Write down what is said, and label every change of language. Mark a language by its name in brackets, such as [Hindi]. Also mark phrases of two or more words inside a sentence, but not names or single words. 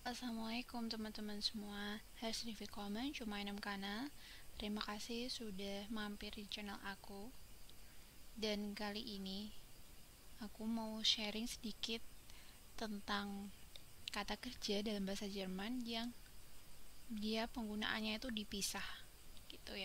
[Indonesian] Assalamualaikum teman-teman semua. [German] Herzlich willkommen zu meinem Kanal. [Indonesian] Terima kasih sudah mampir di channel aku. Dan kali ini aku mau sharing sedikit tentang kata kerja dalam bahasa Jerman yang dia penggunaannya itu dipisah gitu ya.